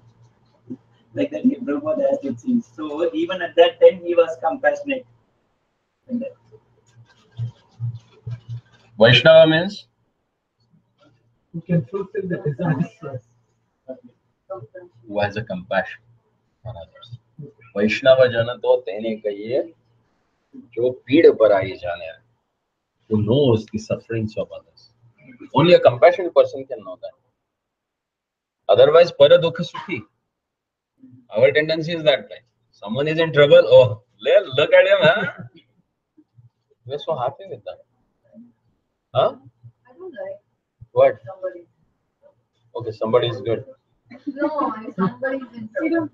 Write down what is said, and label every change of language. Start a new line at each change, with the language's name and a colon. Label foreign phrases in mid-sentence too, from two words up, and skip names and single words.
English: Like that, Prabhupada asked it seems. So even at that time he was compassionate. And Vaishnava means Who can fulfill the desires. who has a compassion on others.
Gujarati: વૈષ્ણવ જન તો તેને કહીએ જો પીડ પર આઈ જાણે હૈ,
English: who knows the sufferings of others. Only a compassionate person can know that. Otherwise,
Gujarati: પર દુઃખ સુખી.
English: Our tendency is that like someone is in trouble. Oh, look at him, huh? We're so happy with that. Huh? I don't like What? somebody. Okay, somebody is good. No, if somebody's in trouble.